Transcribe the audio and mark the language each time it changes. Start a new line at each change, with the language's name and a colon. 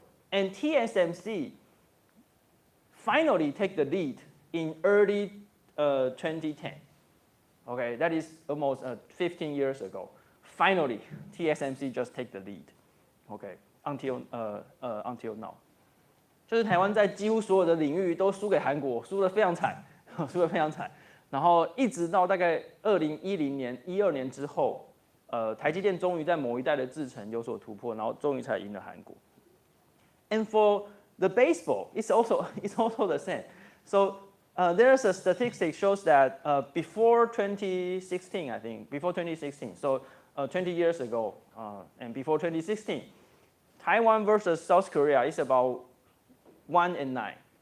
English: And TSMC finally take the lead in early 2010. Okay, that is almost 15 years ago. Finally, TSMC just take the lead. Okay, until now.
Chinese: 就是台湾在几乎所有的领域都输给韩国，输得非常惨，输得非常惨。然后一直到大概2010年、12年之后。台积电终于在某一代的制程有所突破，然后终于才赢了韩国。
English: And for the baseball, it's also the same. So there's a statistic shows that before 2016, I think, before 2016, so 20 years ago, and before 2016, Taiwan versus South Korea is about 1-9.